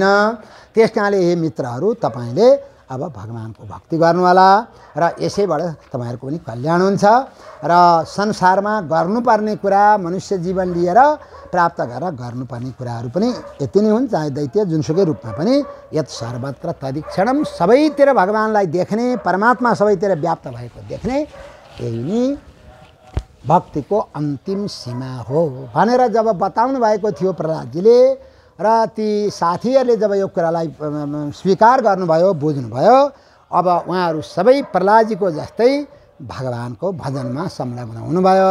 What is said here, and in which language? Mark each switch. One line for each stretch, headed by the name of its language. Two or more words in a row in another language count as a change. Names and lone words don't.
Nepali: त्यस कारणले हे मित्रहरू, तपाईँले अब भगवानको भक्ति गर्नु होला र यसैबाट तपाईँहरूको पनि कल्याण हुन्छ र संसारमा गर्नुपर्ने कुरा मनुष्य जीवन लिएर प्राप्त गरेर गर्नुपर्ने कुराहरू पनि यति नै हुन्, चाहे दैत्य जुनसुकै रूपमा पनि।
Sanskrit: यत् सर्वत्र तदीक्षणम,
Nepali: सबैतिर भगवानलाई देख्ने, परमात्मा सबैतिर व्याप्त भएको देख्ने, यही नै भक्तिको अन्तिम सीमा हो भनेर जब बताउनु भएको थियो प्रहलादजीले र ती साथीहरूले जब यो कुरालाई स्वीकार गर्नुभयो, बुझ्नुभयो, अब उहाँहरू सबै प्रहलादजीको जस्तै भगवानको भजनमा संलग्न हुनुभयो।